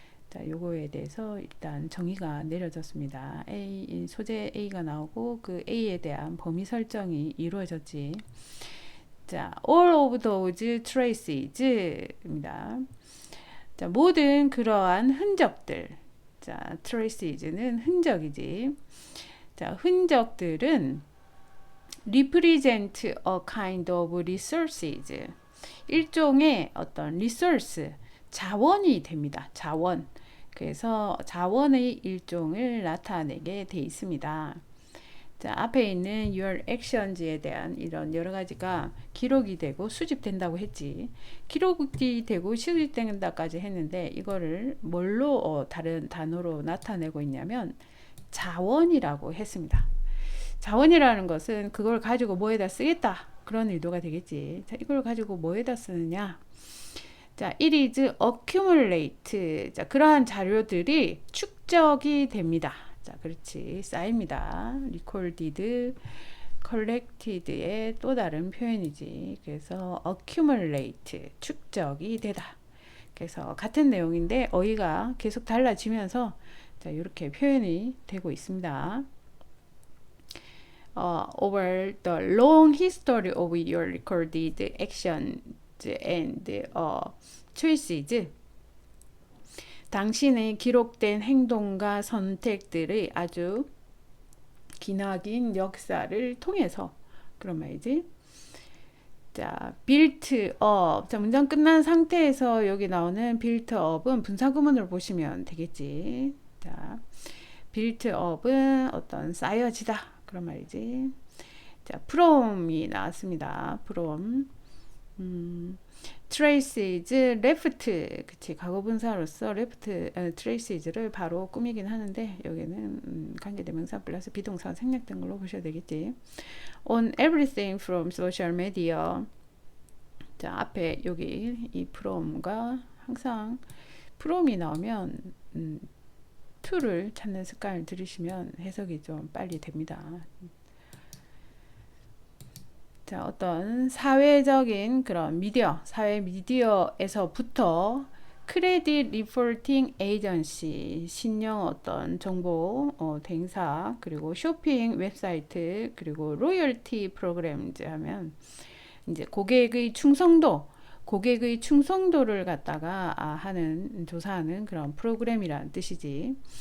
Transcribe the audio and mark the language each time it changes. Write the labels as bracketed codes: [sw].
[ko] 자, 요거에 대해서 일단 정의가 내려졌습니다. 소재 A가 나오고 그 A에 대한 범위 설정이 이루어졌지. [en] 자, all of those traces입니다. [ko] 자, 모든 그러한 흔적들. 자, traces는 흔적이지. [en] 자, 흔적들은 represent a kind of resources. [ko] 일종의 어떤 resource, 자원이 됩니다. 자원. 그래서 자원의 일종을 나타내게 돼 있습니다. 자, 앞에 있는 your actions 에 대한 이런 여러 가지가 기록이 되고 수집된다고 했지. 기록이 되고 수집된다까지 했는데 이거를 뭘로 다른 단어로 나타내고 있냐면 자원이라고 했습니다. 자원이라는 것은 그걸 가지고 뭐에다 쓰겠다 그런 의도가 되겠지. 자, 이걸 가지고 뭐에다 쓰느냐? [en] 자, it is accumulate. [ko] 자, 그러한 자료들이 축적이 됩니다. 자, 그렇지. 쌓입니다. recorded, collected의 또 다른 표현이지. 그래서 accumulate, 축적이 되다. 그래서 같은 내용인데 어휘가 계속 달라지면서 자, 이렇게 표현이 되고 있습니다. [en] Over the long history of your recorded actions and choices. [ko] 당신의 기록된 행동과 선택들의 아주 기나긴 역사를 통해서 그런 말이지. [en] 자, built up. [ko] 자, 문장 끝난 상태에서 여기 나오는 built up은 분사구문을 보시면 되겠지. 자, built up은 어떤 쌓여지다 그런 말이지. 자, from이 나왔습니다. [en] from. [ko] traces, left, 그치, 과거분사로서 left, traces를 바로 꾸미긴 하는데 여기는 관계대명사 플러스 비동사 생략된 걸로 보셔야 되겠지. [en] on everything from social media. [ko] 자, 앞에 여기 이 from과 항상 from이 나오면 to를 찾는 습관을 들이시면 해석이 좀 빨리 됩니다. 자, 어떤 사회적인 그런 미디어, 사회 미디어에서부터 크레딧 리포팅 에이전시, 신용 어떤 정보 대행사, 그리고 쇼핑 웹사이트, 그리고 로열티 프로그램즈 하면 이제 고객의 충성도를 갖다가 하는 조사하는 그런 프로그램이라는 뜻이지.